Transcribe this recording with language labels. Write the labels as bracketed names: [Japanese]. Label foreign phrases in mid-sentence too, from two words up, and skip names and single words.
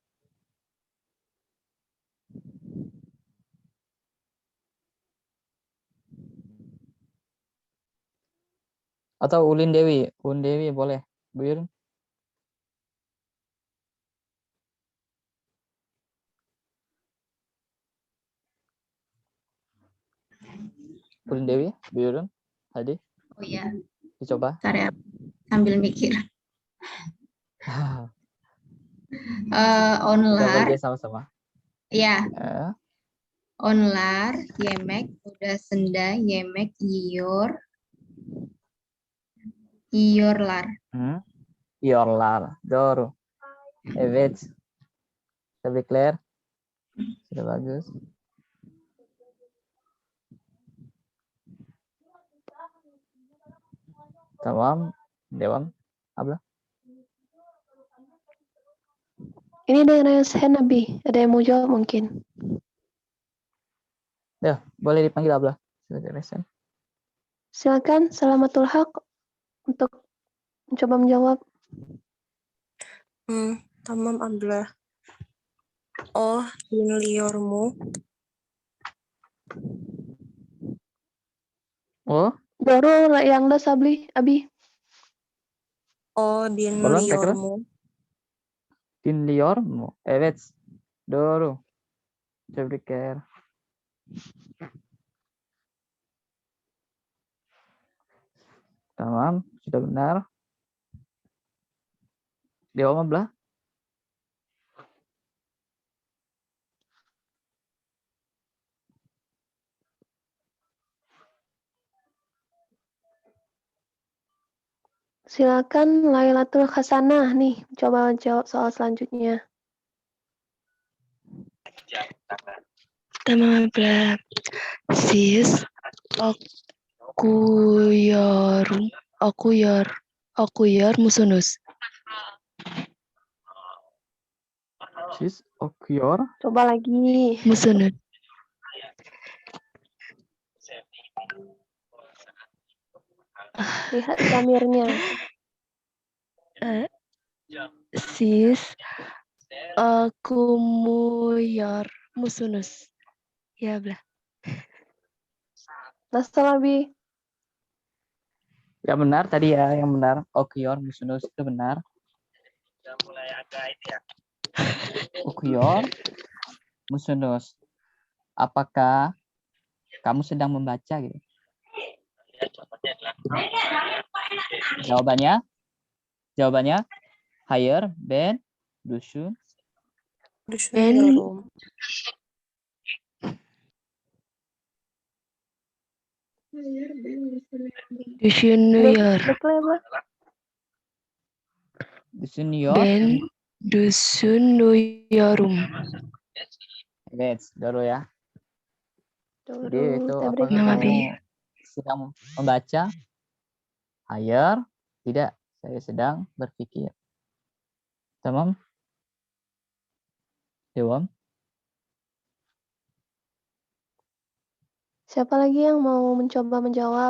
[Indonesian] Atau Ulin Dewi? Ulin Dewi boleh. Bu Yun? Ulin Dewi? Bu Yun? Tadi? Oh ya, Dicoba. bentar ya, sambil mikir. Kita [Turkish] Onlar, [Indonesian] belajar sama-sama. ya, Eh, [Turkish] onlar, yemek, udah senda, yemek, iyorlar. Yorlar. Doğru. Evet. Tebrikler. [Indonesian] Sudah bagus. [Turkish] Tamam. Dewan. Abla. [Indonesian] Ini ada yang [English] raise hand, [Indonesian] Abi. Ada yang mau jawab mungkin. Ya, boleh dipanggil Abla. Sudah resen. Silakan, Salamatul Haq untuk mencoba menjawab. [Turkish] Tamam abla. Oh, dinliyormu. Oh, [Indonesian] Baru yang das, Abi. Oh, Ulang tekrar. [Turkish] dinliyormu. Dinliyormu. Evet. Doğru. Tebrikler. Tamam, [Indonesian] sudah benar. [Turkish] Dewan Abla. [Indonesian] Silakan Lailatul Hasanah nih, coba jawab soal selanjutnya. [Turkish] Tamam abla. Siz okuyar musunuz? Siz okuyor [Indonesian] Coba lagi. [Turkish] Musunuz? [Indonesian] Lihat damirnya. [Turkish] Siz okumuyor musunuz? [Indonesian] Ya abla. [Turkish] Nasıl, Abi? [Indonesian] Ya benar tadi ya, yang benar. [Turkish] Okuyor musunuz [Indonesian] itu benar. [Turkish] Okuyor musunuz. [Indonesian] Apakah kamu sedang membaca gitu? Jawabannya [Turkish] hayır, ben, dusun. Düşünüyorum. Düşünüyor. Bekle, Abla. Düşünüyor. Ben düşünüyorum. Evet, doğru ya. [Indonesian] Jadi itu Dulu, apakah Nama kamu Abi. sedang membaca? Hayır, tidak. Saya sedang berpikir. Tamam. [Turkish] Dewan. [Indonesian] Siapa lagi yang mau mencoba menjawab?